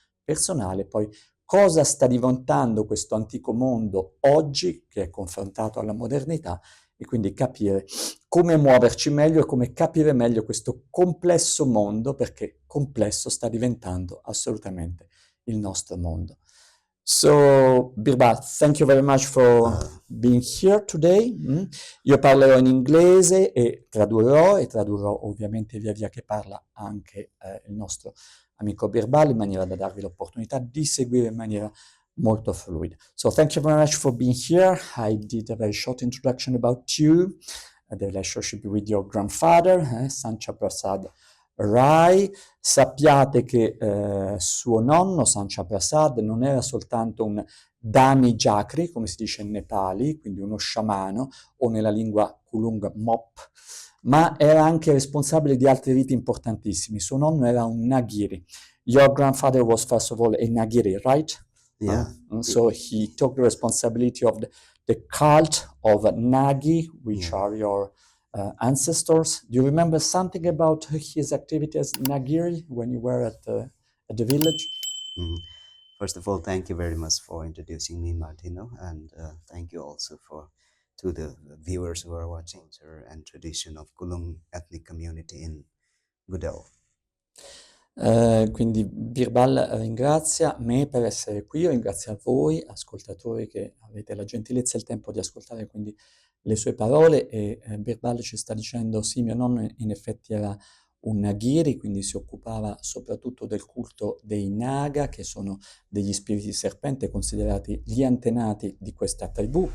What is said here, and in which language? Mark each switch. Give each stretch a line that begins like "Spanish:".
Italian: personale, poi cosa sta diventando questo antico mondo oggi che è confrontato alla modernità, e quindi capire come muoverci meglio e come capire meglio questo complesso mondo, perché complesso sta diventando assolutamente il nostro mondo.
English: So, Birbal, thank you very much for being here today.
Italian: Io parlerò in inglese e tradurrò ovviamente via via che parla anche il nostro amico Birbal, in maniera da darvi l'opportunità di seguire in maniera molto fluida.
English: So thank you very much for being here. I did a very short introduction about you, the relationship with your grandfather, Sancha Prasad Rai.
Italian: Sappiate che suo nonno, Sancha Prasad, non era soltanto un Dani Jakri, come si dice in Nepali, quindi uno sciamano, o nella lingua Kulung Mop, ma era anche responsabile di altri riti importantissimi. Suo nonno era un Nagiri.
English: Your grandfather was first of all a Nagiri, right? Yeah. So he took the responsibility of the cult of Nagi, which Yeah. are your ancestors. Do you remember something about his activity as Nagiri when you were at the village? First of all, thank you very much for introducing me, Martino, and thank you also to the viewers who are watching and tradition of Kulung ethnic community in Goodell.
Italian: Quindi Birbal ringrazia me per essere qui, ringrazia voi ascoltatori che avete la gentilezza e il tempo di ascoltare quindi le sue parole, e Birbal ci sta dicendo sì, mio nonno in effetti era un Nagiri, quindi si occupava soprattutto del culto dei Naga, che sono degli spiriti serpente considerati gli antenati di questa tribù.